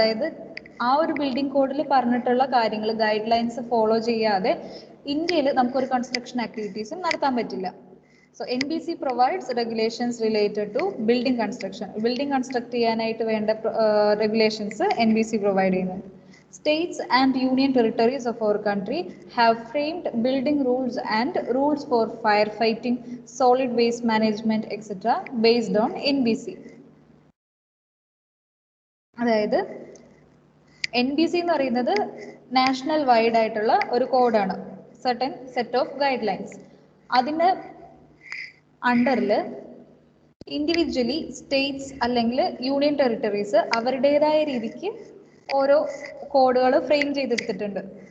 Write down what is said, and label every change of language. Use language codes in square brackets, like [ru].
[ml] അതായത് ആ ഒരു ബിൽഡിംഗ് കോഡിൽ പറഞ്ഞിട്ടുള്ള കാര്യങ്ങൾ, ഗൈഡ് ലൈൻസ് ഫോളോ ചെയ്യാതെ ഇന്ത്യയിൽ നമുക്കൊരു കൺസ്ട്രക്ഷൻ ആക്ടിവിറ്റീസും നടത്താൻ പറ്റില്ല. [en] So NBC provides regulations related to building construction. [ml] Building construct ചെയ്യാനായിട്ട് വേണ്ട റെഗുലേഷൻസ് NBC പ്രൊവൈഡ് ചെയ്യുന്നുണ്ട്. [en] States and union territories of our country have framed building rules and rules for firefighting, solid waste management, etc. based on NBC. [ml] അതായത് NBC എന്ന് പറയുന്നത് national wide ആയിട്ടുള്ള ഒരു കോഡാണ്, certain set of guide lines. അതിന് അണ്ടറിൽ individually States അല്ലെങ്കിൽ union territories അവരുടേതായ രീതിക്ക് ഓരോ കോഡുകൾ ഫ്രെയിം ചെയ്തെടുത്തിട്ടുണ്ട്.